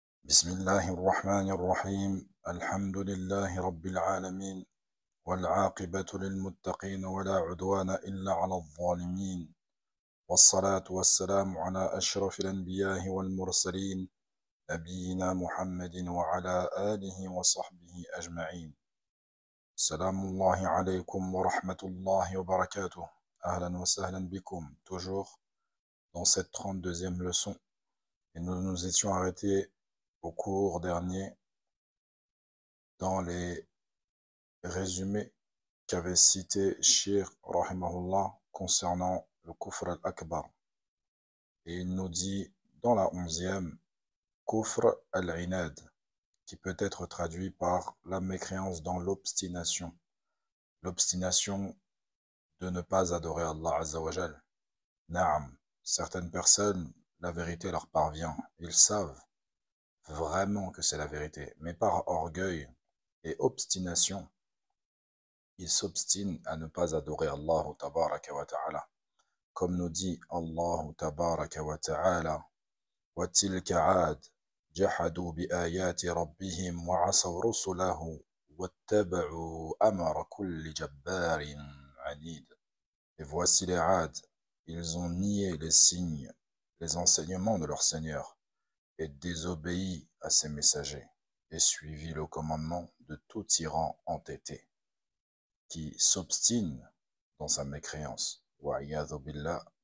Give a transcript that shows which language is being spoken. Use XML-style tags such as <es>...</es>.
<ar>بسم الله الرحمن الرحيم الحمد لله رب العالمين والعاقبة للمتقين ولا عدوان إلا على الظالمين والصلاة والسلام على أشرف الأنبياء والمرسلين نبينا محمد وعلى آله وصحبه أجمعين. سلام الله عليكم ورحمة الله وبركاته. أهلا وسهلا بكم</ar> <fr>toujours dans cette 32e leçon. Et nous nous étions arrêtés au cours dernier dans les résumés qu'avait cité Shir Rahimahullah concernant le Kufr al-Akbar. Et il nous dit dans la 11e, Kufr al-Inad, qui peut être traduit par la mécréance dans l'obstination. L'obstination de ne pas adorer Allah Azza wa Jal. Naam, certaines personnes, la vérité leur parvient. Ils savent vraiment que c'est la vérité, mais par orgueil et obstination, ils s'obstinent à ne pas adorer Allah tabaraka wa ta'ala. Comme nous dit</fr> <ar>Allah tabaraka wa ta'ala, وَتِلْكَ عَادٌ جَحَدُوا بِآيَاتِ رَبِّهِمْ وَعَصَوْا رُسُلَهُ وَاتَّبَعُوا أَمْرَ كُلِّ جَبَّارٍ عَنِيدٍ.</ar> <fr>Et voici les Ad, ils ont nié les signes, les enseignements de leur Seigneur, et désobéi à ses messagers, et suivi le commandement de tout tyran entêté, qui s'obstine dans sa mécréance.</fr> <ar>Wa'iyadhu billah.</ar>